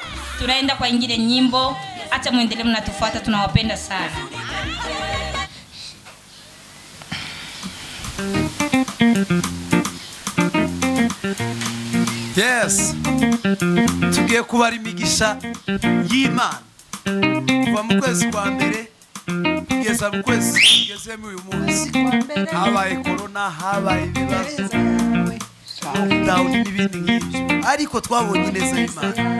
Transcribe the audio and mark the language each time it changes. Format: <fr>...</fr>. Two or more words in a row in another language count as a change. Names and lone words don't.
<sw>Tunaenda kwa ingine nyimbo, acha muendelee mnatufuata, tunawapenda sana.</sw> <rw>Yes, tugiye kubara imigisha y'Imana kuva mu kwezi kwa mbere kugeza mu kwezi tugezemo uyu munsi habaye korona, habaye ibibazo, lockdown n'ibindi nk'ibyo, ariko twabonye neza y'Imana.</rw>